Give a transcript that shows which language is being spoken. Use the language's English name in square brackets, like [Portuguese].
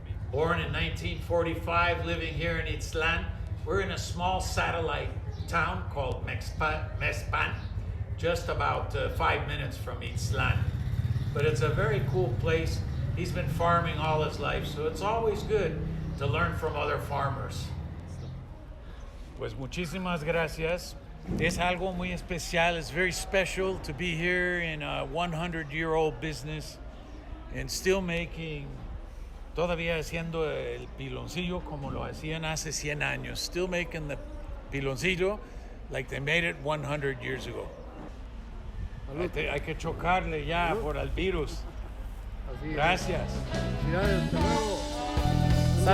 [English] Born in 1945, living here in Ixtlan, we're in a small satellite town called Mespan, just about 5 minutes from Ixtlan. But it's a very cool place. He's been farming all his life, so it's always good to learn from other farmers. [Spanish] Pues muchísimas gracias. Es algo muy especial. [English] It's very special to be here in a 100-year-old business and still making, [Spanish] todavía haciendo el piloncillo como lo hacían hace 100 años. [English] Still making the piloncillo like they made it 100 years ago. [Spanish] Hay que chocarle ya por el virus. Gracias. Felicidades, hasta luego.